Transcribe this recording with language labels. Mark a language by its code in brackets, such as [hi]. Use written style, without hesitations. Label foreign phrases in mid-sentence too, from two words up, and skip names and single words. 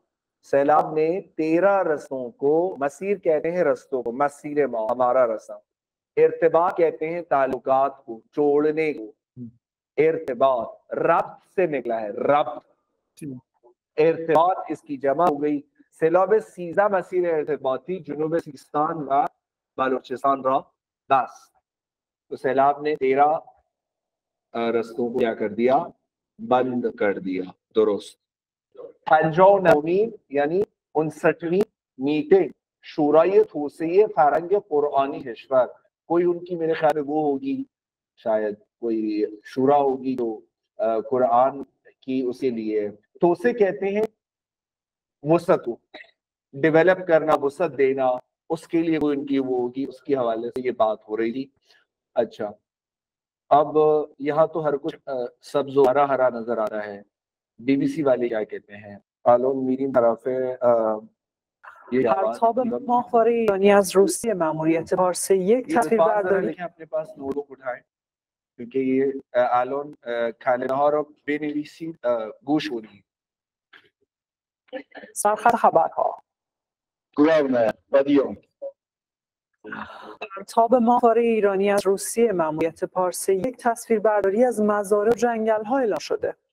[hi] सैलाब ने 13 रस्तों को, मसीर कहते हैं रस्तों को, मसीर हमारा रास्ता, इर्तिबात कहते हैं ताल्लुकात को, जोड़ने को। इर्तिबात रब्त से निकला है, रब्त, इर्तिबात इसकी जमा हो गई। [fa] سیلاب سیزده مسیر ارتباطی جنوب سیستان و بلوچستان را بست. [hi] तो सैलाब ने 13 रस्तों को क्या कर दिया, बंद कर दिया. दुरुस्त. 59वीं यानी 59वीं मीटिंग [fa] شورای توسعه فرهنگ قرآنی کشور, [hi] कोई उनकी मेरे ख्याल में वो होगी, शायद कोई शूरा होगी जो कुरान की उसके लिए तोसे कहते हैं वसत को डेवलप करना, वसत देना, उसके लिए वो इनकी वो होगी, उसके हवाले से ये बात हो रही थी. अच्छा, अब यहाँ तो हर कुछ सब्ज हरा हरा नजर आ रहा है. बीबीसी वाले क्या कहते हैं? [fa] الان میریم طرف پرتاب ماهواره ایرانی از روسیه ماموریت پارس یک تصویر برداری. [hi] अपने पास नोटबुक उठाएं क्योंकि ये [fa] الان کلمه ها رو بنویسید، گوش کنید. سرخط خبرها. پرتاب ماهواره ایرانی از روسیه ماموریت پارس یک تصویر برداری از مزارع و جنگل ها اعلام شده.